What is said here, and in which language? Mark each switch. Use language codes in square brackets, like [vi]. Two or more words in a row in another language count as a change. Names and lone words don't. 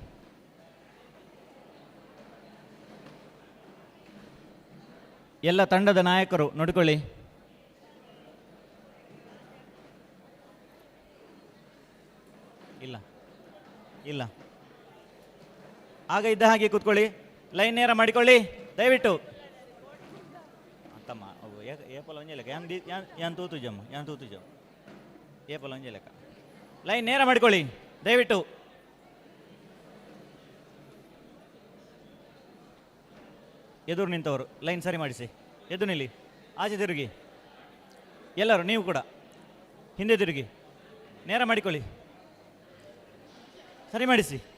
[kn] ಎಲ್ಲ ತಂಡದ ನಾಯಕರು ನೋಡಿಕೊಳ್ಳಿ. ಇಲ್ಲ ಇಲ್ಲ, ಆಗ ಇದ್ದ ಹಾಗೆ ಕೂತ್ಕೊಳ್ಳಿ. ಲೈನ್ ನೇರ ಮಾಡಿಕೊಳ್ಳಿ ದಯವಿಟ್ಟು. [tcy] ತಮ್ಮ ಏಪಲ ಒಂಜೆ ಲೆಕ್ಕ ಯಾನ್ ತೂತು ಜಮ್ಮ, ಯಾನ್ ತೂತು ಜಮ್ಮ, ಏಪಲ ಒಂಜೆ ಲೆಕ್ಕ. [kn] ಲೈನ್ ನೇರ ಮಾಡಿಕೊಳ್ಳಿ ದಯವಿಟ್ಟು. ಎದುರು ನಿಂತವರು ಲೈನ್ ಸರಿ ಮಾಡಿಸಿ. ಎದ್ದು ನಿಲ್ಲಿ, ಆಚೆ ತಿರುಗಿ. ಎಲ್ಲರೂ ನೀವು ಕೂಡ ಹಿಂದೆ ತಿರುಗಿ, ನೇರ ಮಾಡಿಕೊಳ್ಳಿ, ಸರಿ ಮಾಡಿಸಿ.